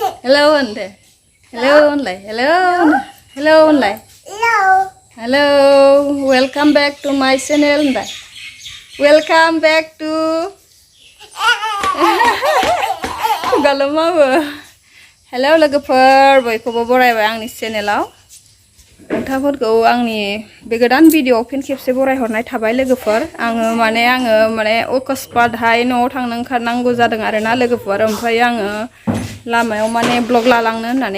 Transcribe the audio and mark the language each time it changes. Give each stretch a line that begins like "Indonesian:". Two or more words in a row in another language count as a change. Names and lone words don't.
English: Hello ande. Hello only. Hello. Hello only. Hello. Welcome back to my channel ande. Welcome back to Galamawo.
Bodo: Hello लोगोफोर बयखौबो बरायबाय आंनि चेनेलाव नोंथांफोरखौ आंनि बे गोदान भिडिअ फिन खेबसे बरायहरनाय थाबाय लोगोफोर आङो माने अकस्मातहाय न'आव थांनो ओंखारनांगौ जादों आरोना लोगोफोर ओमफ्राय आङो लामायाव माने ब्लग लालांनो होननानै